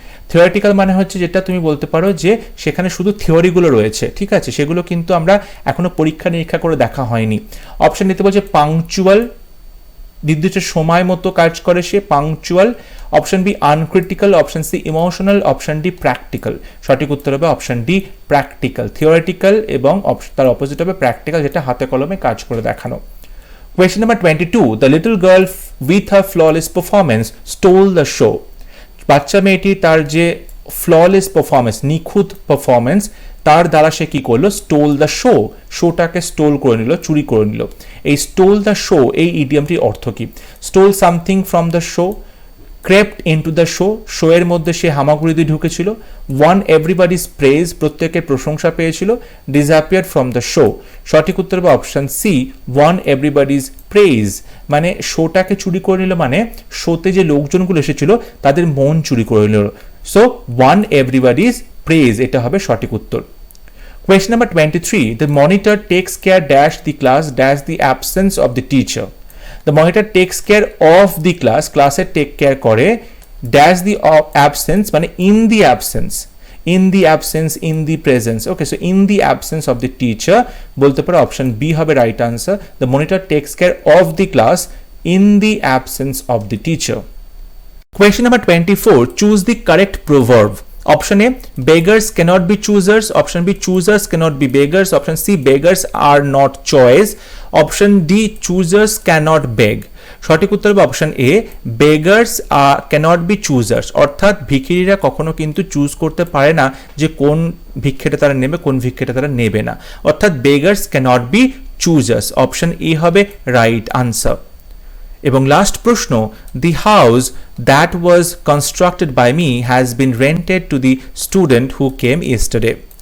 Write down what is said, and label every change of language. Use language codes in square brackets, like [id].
[bn] Theoretical মানে হচ্ছে যেটা তুমি বলতে পারো যে সেখানে শুধু থিওরিগুলো রয়েছে, ঠিক আছে, সেগুলো কিন্তু আমরা এখনো পরীক্ষা নিরীক্ষা করে দেখা হয়নি। অপশন নিতে বলছে পাংচুয়াল, নির্দিষ্ট সময় মতো কাজ করে সে, punctual. Option B আনক্রিটিক্যাল, option C emotional, option D practical. সঠিক উত্তর হবে অপশন ডি প্র্যাকটিক্যাল। থিওরিটিক্যাল এবং তার অপোজিট হবে প্র্যাকটিক্যাল, যেটা হাতে কলমে কাজ করে দেখানো। [en] Question number 22. The little girl with her flawless performance stole the show. [bn] বাচ্চা মেয়েটি তার যে ফ্ললেস পারফরমেন্স, নিখুঁত পারফরমেন্স, তার দ্বারা সে কি করলো? [en] stole the show, [bn] শোটাকে স্টোল করে নিল, চুরি করে নিল। এই [en] stole the show, [bn] এই ইডিয়ামটির অর্থ কি? [en] stole something from the show, [bn] crept into the show, show এর মধ্যে সে হামাগুড়ি দিয়ে ঢুকেছিল, [en] won everybody's praise, [bn] প্রত্যেকের প্রশংসা পেয়েছিল, [en] Disappeared from the show. [bn] সঠিক উত্তর হবে option C [en] one everybody's praise, [bn] মানে শোটাকে চুরি করে নিল, মানে শোতে যে লোকজনগুলো এসেছিল তাদের মন চুরি করে নিল। [en] so one everybody's praise, [bn] এটা হবে সঠিক উত্তর। [en] Question number 23. The monitor takes care dash the class dash the absence of the teacher. The monitor takes care of the class, [bn] ক্লাসে টেক কেয়ার করে, [en] dash the absence মানে in the absence, in the absence, in the presence. Okay, so in the absence of the teacher [bn] বলতে পারো option B হবে right answer. [en] The monitor takes care of the class in the absence of the teacher. Question number 24. Choose the correct proverb. Option A, beggars cannot be choosers. Option B, choosers cannot be beggars. Option C, beggars are not choice. Option D, choosers cannot beg. [bn] সঠিক উত্তর হবে option A, [en] beggars cannot be choosers, [bn] অর্থাৎ ভিখিরিরা কখনো কিন্তু choose করতে পারে না যে কোন ভিক্ষেটা তারা নেবে, কোন ভিক্ষেটা তারা নেবে না, অর্থাৎ beggars cannot B চুজার্স। Option A হবে রাইট আনসার। এবং লাস্ট প্রশ্ন, [en] The house that was constructed by me has been rented to the student who came yesterday.